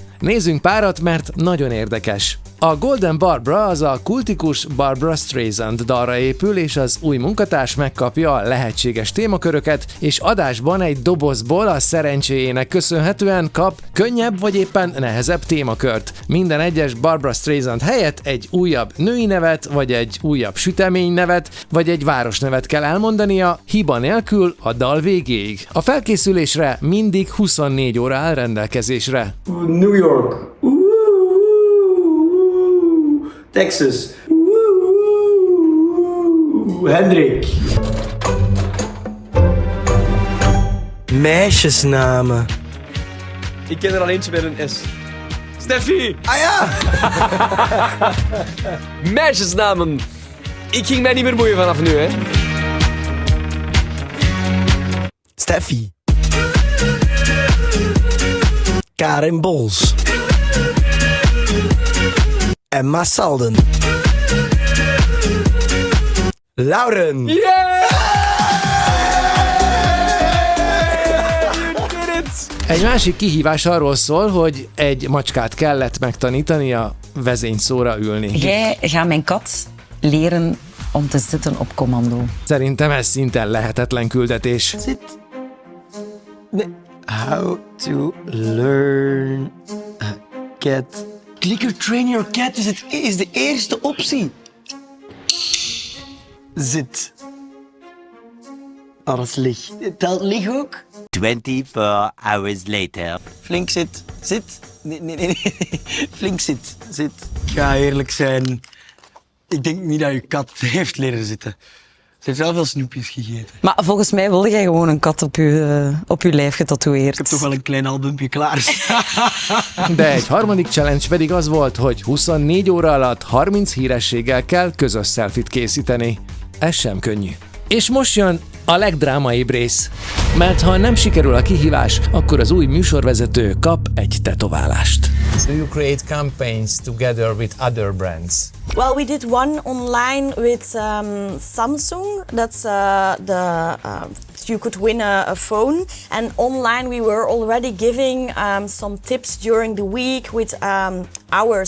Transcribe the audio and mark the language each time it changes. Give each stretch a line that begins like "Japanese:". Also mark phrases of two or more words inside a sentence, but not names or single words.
Hungarian: Nézzünk párat, mert nagyon érdekes. A Golden Barbara az a kultikus Barbra Streisand dalra épül, és az új munkatárs megkapja a lehetséges témaköröket, és adásban egy dobozból a szerencséjének köszönhetően kap könnyebb vagy éppen nehezebb témakört. Minden egyes Barbra Streisand helyett egy újabb női nevet, vagy egy újabb sütemény nevet, vagy egy városnevet kell elmondania, hiba nélkül a dal végéig. A felkészülésre mindig 24 óra áll rendelkezésre.
Dutch: New York. Texas. Hendrik. Meisjesnamen. Ik ken er al eentje met een S. Steffi! Ah ja! Meisjesnamen. Ik ging mij niet meer boeien vanaf nu, hè. Steffi. Karin Bols. Emma Salden. Lauren. Yeah!
Hungarian: Egy másik kihívás arról szól, hogy egy macskát kellett megtanítani a vezényszóra ülni.
Dutch: Jij gaat mijn kat leren om te zitten op commando.
Hungarian: Szerintem ez szinten lehetetlen küldetés.
English: Sit. How to learn a cat. Clicker train your cat
Dutch: is de eerste optie. Zit. Alles lig. Telt lig ook?
English: 24 hours later.
Dutch: Flink zit. Zit. Nee. Flink zit. Zit. Ik ga eerlijk zijn. Ik denk niet dat je kat heeft leren zitten. Ze heeft wel veel snoepjes gegeten. Maar volgens mij wilde jij gewoon een kat op je lijf getatoeëerd. Ik heb toch wel een klein albumpje klaar.
Hungarian: De egy harmadik challenge pedig az volt, hogy 24 óra alatt 30 hírességgel kell közös selfit készíteni. Ez sem könnyű. És most jön a legdrámaibb rész. Mert ha nem sikerül a kihívás, akkor az új műsorvezető kap egy tetoválást.
English: Do you create campaigns together with other brands? Well, we did one online with Samsung. That's you could win a phone. And online we were already giving some tips during the week with hours.